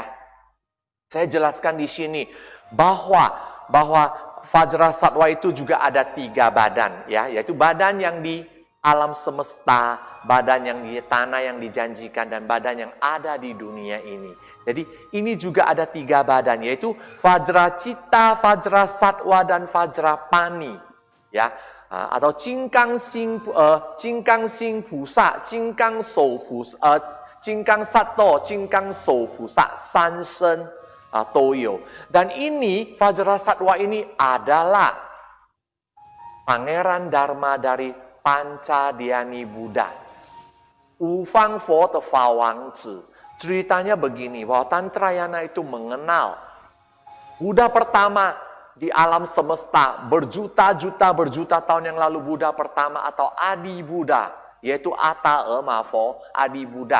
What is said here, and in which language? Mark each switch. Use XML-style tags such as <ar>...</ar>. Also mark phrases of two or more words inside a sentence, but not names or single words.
<id>Saya jelaskan di sini bahwa Vajra Sattva itu juga ada 3 badan, ya, yaitu badan yang di alam semesta, badan yang di tanah yang dijanjikan, dan badan yang ada di dunia ini. Jadi ini juga ada 3 badan, yaitu Vajra Citta, Vajra Sattva, dan Vajra Pani. Ya, atau Jinggang Sing Pusa, Jinggang Shou Pusa, Jinggang Sato, Jinggang Shou Pusa, 3 身 Toyo. Dan ini Vajrasattwa ini adalah Pangeran Dharma dari Pancadhyani Buddha.</id> <zh>五方佛的法王子.</zh> <id>Ceritanya begini, bahwa Tantrayana itu mengenal Buddha pertama di alam semesta berjuta tahun yang lalu, Buddha pertama atau Adi Buddha, yaitu Atta Ema Fo, Adi Buddha.</id>